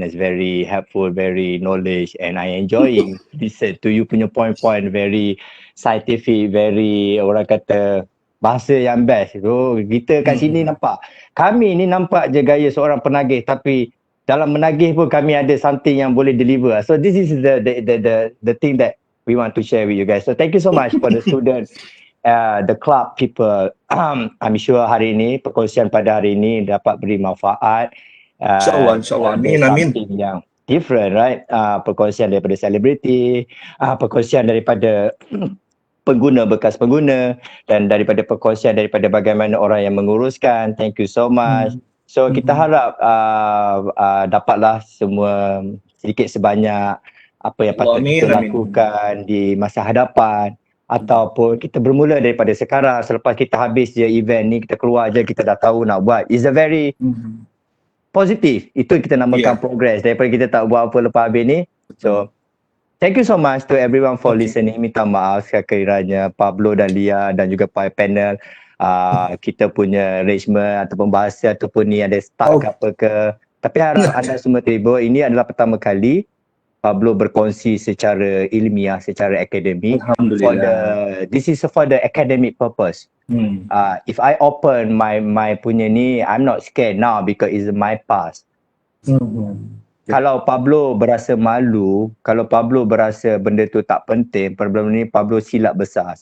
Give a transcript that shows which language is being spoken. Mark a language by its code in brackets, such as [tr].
[en] It's very helpful, very knowledge and I enjoying listen to you [ms] punya point-point, [en] very scientific, very [ms] orang kata bahasa yang [en] best. [ms] So, kita kat sini nampak. Kami ni nampak je gaya seorang penagih tapi dalam menagih pun kami ada something yang boleh deliver. [en] So this is the thing that we want to share with you guys. So thank you so much for the students, the club people. I'm sure [ms] hari ini, perkongsian pada hari ini dapat beri manfaat. InsyaAllah. Amin. [en] Yang different, right? [ms] Perkongsian daripada selebriti, perkongsian daripada pengguna, bekas pengguna dan daripada perkongsian daripada bagaimana orang yang menguruskan. [en] Thank you so much. [ms] So kita harap dapatlah semua sedikit sebanyak apa yang patut kita lakukan di masa hadapan ataupun kita bermula daripada sekarang. Selepas kita habis je event ni, kita keluar je, kita dah tahu nak buat. [en] It's a very positif. [ms] Itu kita namakan progress daripada kita tak buat apa lepas habis ni. [en] So thank you so much to everyone for listening. [ms] Minta maaf sekiranya Pablo dan Lia dan juga panel kita punya arrangement ataupun bahasa ataupun ni ada stuck apa ke. Tapi harap anda semua terhibur. Ini adalah pertama kali Pablo berkongsi secara ilmiah, secara akademik. [en] This is for the academic purpose. If I open my [ms] punya ni, [en] I'm not scared now because it's my past. [ms] Kalau Pablo berasa malu, kalau Pablo berasa benda tu tak penting, problem ni Pablo silap besar.